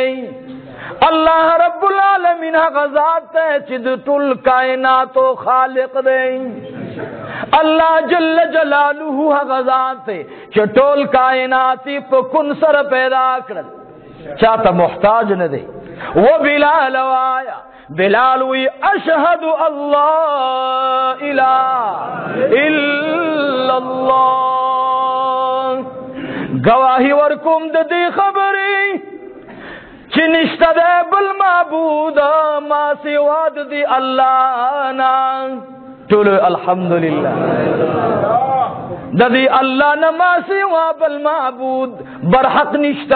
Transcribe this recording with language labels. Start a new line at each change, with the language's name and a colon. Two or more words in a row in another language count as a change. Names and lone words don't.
Arabic: اللہ رب العالمین
Pashto: هغه ذات دی چې د ټول کائناتو خالق دی.
Arabic: اللہ جل جلالہ
Pashto: هغه ذات دی چې ټول کائنات په کن سره پیدا کړل، چاته محتاج نه دی. و بلال وایا بلال وی
Arabic: اشهد اللہ الہ الا اللہ.
Pashto: گواہی ورکوم د دې خبرې چې نشته ده بل معبود ما سوا د دې الله نه. ټول الحمدلله. د دې الله نه ما سوا بل معبود برحق نشتا.